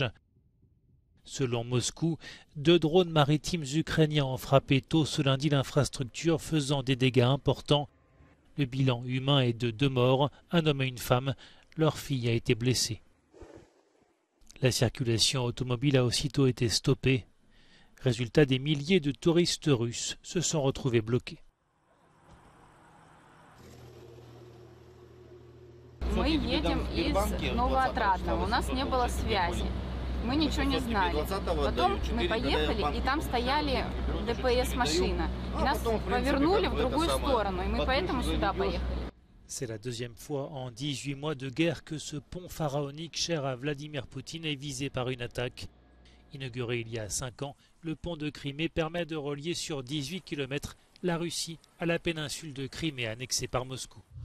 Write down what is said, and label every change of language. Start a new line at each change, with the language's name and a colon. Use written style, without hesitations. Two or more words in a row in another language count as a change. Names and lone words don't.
French: Selon Moscou, 2 drones maritimes ukrainiens ont frappé tôt ce lundi l'infrastructure, faisant des dégâts importants. Le bilan humain est de 2 morts, un homme et une femme. Leur fille a été blessée. La circulation automobile a aussitôt été stoppée. Résultat, des milliers de touristes russes se sont retrouvés bloqués.
Russian: Мы едем из Новоотрадного. У нас не было связи. Мы ничего не знали. Потом мы поехали, и там стояли ДПС-машина. Нас повернули в другую сторону, и мы поэтому сюда поехали.
French: C'est la deuxième fois en 18 mois de guerre que ce pont pharaonique cher à Vladimir Poutine est visé par une attaque. Inauguré il y a 5 ans, le pont de Crimée permet de relier sur 18 km la Russie à la péninsule de Crimée annexée par Moscou.